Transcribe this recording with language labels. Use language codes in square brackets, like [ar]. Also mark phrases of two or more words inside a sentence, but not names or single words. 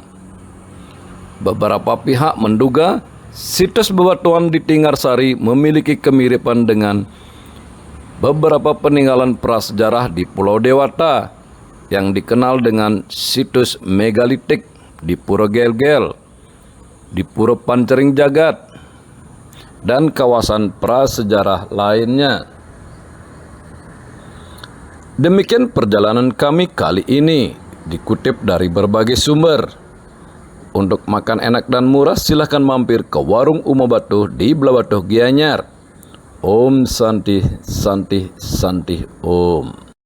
[id] Beberapa pihak menduga situs bebatuan di Tingarsari memiliki kemiripan dengan beberapa peninggalan prasejarah di Pulau Dewata yang dikenal dengan situs megalitik di Pura Gel-Gel, di Pura Pancering Jagat, dan kawasan prasejarah lainnya. Demikian perjalanan kami kali ini, dikutip dari berbagai sumber. Untuk makan enak dan murah, silahkan mampir ke Warung Uma Batuh di Blawatuh Gianyar. [ban] Om Santi Santi Santi Om.